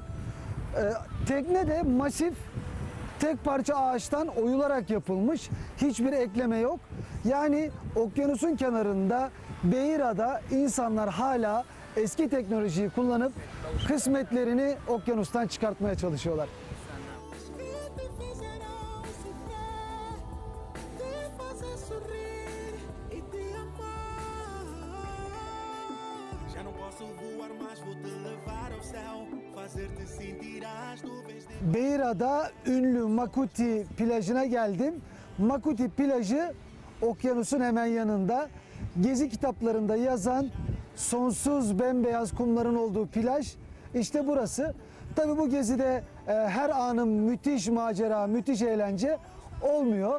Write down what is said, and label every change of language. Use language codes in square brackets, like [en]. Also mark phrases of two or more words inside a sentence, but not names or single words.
[tr] Tekne de masif tek parça ağaçtan oyularak yapılmış. Hiçbir ekleme yok. Yani okyanusun kenarında Beira'da insanlar hala eski teknolojiyi kullanıp kısmetlerini okyanustan çıkartmaya çalışıyorlar. [pt] Que te fizerão sofrer, te fazer sorrir e te amar. Já não posso voar, mas vou te levar ao céu, fazer-te sentir as nuvens de... [tr] Beira'da ünlü Makuti plajına geldim. Makuti plajı okyanusun hemen yanında. Gezi kitaplarında yazan sonsuz bembeyaz kumların olduğu plaj işte burası. Tabii bu gezide her anın müthiş macera, müthiş eğlence olmuyor.